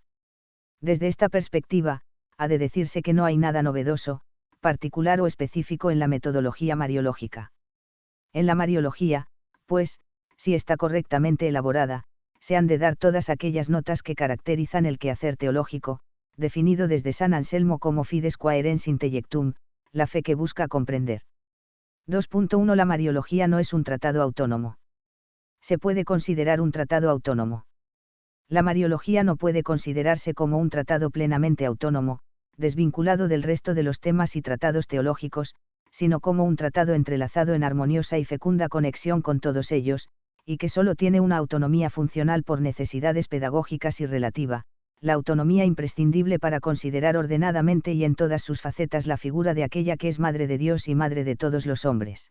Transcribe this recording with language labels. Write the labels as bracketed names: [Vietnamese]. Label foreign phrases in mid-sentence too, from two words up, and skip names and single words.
[Spanish] Desde esta perspectiva, ha de decirse que no hay nada novedoso, particular o específico en la metodología mariológica. En la mariología, pues, si está correctamente elaborada, se han de dar todas aquellas notas que caracterizan el quehacer teológico, definido desde San Anselmo como [Latin] fides quaerens intellectum, [Spanish] la fe que busca comprender. 2.1 La mariología no es un tratado autónomo. Se puede considerar un tratado autónomo. La mariología no puede considerarse como un tratado plenamente autónomo, desvinculado del resto de los temas y tratados teológicos, sino como un tratado entrelazado en armoniosa y fecunda conexión con todos ellos, y que solo tiene una autonomía funcional por necesidades pedagógicas y relativa, la autonomía imprescindible para considerar ordenadamente y en todas sus facetas la figura de aquella que es Madre de Dios y Madre de todos los hombres.